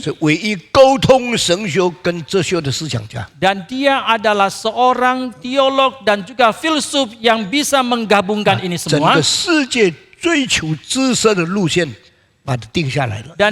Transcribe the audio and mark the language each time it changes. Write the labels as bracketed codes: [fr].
[zh] 是唯一沟通神学跟哲学的思想家。 [id] dan dia adalah seorang teolog dan juga filsuf yang bisa menggabungkan ini [zh] 整 [id] semua. [zh] 个世界追求知识的路线，把它定下来了。